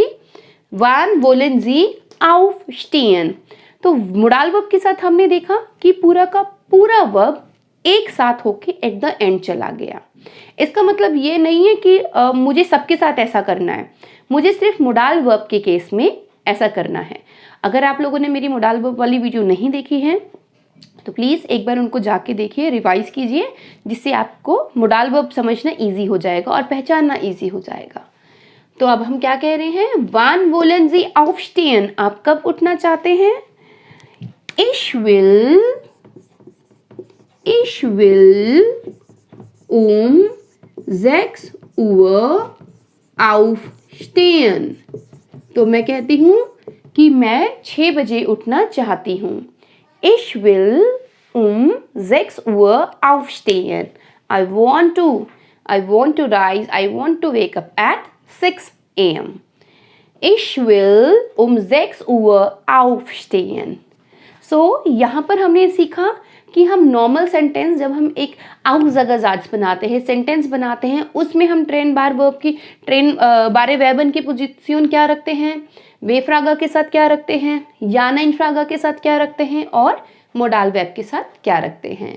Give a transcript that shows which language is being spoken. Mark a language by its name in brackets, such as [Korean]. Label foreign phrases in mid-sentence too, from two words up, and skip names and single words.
[German] wann wollen Sie aufstehen? [Hindi] तो मोडाल वर्ब के साथ हमने देखा कि पूरा का पूरा वर्ब एक साथ होके [English] एट द एंड [Hindi] चला गया। इसका मतलब ये नहीं है कि मुझे सबके साथ ऐसा करना है, मुझे सिर्फ मोडाल वर्ब के केस में ऐसा करना है। अगर आप लोगों ने मेरी मोडाल वर्ब वाली वीडियो नहीं देखी है तो प्लीज़ एक बार उनको जाके देखिए, रिवाइज कीजिए, जिससे आपको मोडाल वर्ब समझना ईजी हो जाएगा और पहचानना ईजी हो जाएगा। तो अब हम क्या कह रहे हैं, [German] wann wollen Sie aufstehen? [Hindi] आप कब उठना चाहते हैं। [German] Ich will um 6 Uhr aufstehen. [Hindi] तो मैं कहती हूँ कि मैं 6 बजे उठना चाहती हूँ। [German] Ich will um 6 Uhr aufstehen. [English] I want to wake up at 6 a.m. [German] Ich will um 6 Uhr aufstehen. [Hindi] सो यहाँ पर हमने सीखा कि हम [English] नॉर्मल सेंटेंस, [Hindi] जब हम एक Aussagesatzes बनाते हैं, सेंटेंस बनाते हैं, उसमें हम [German] trennbare Verben [Hindi] की पोजीशन क्या रखते हैं, वे फ्रागा के साथ क्या रखते हैं, या नाइन फ्रागा के साथ क्या रखते हैं और मोडाल वेब के साथ क्या रखते हैं।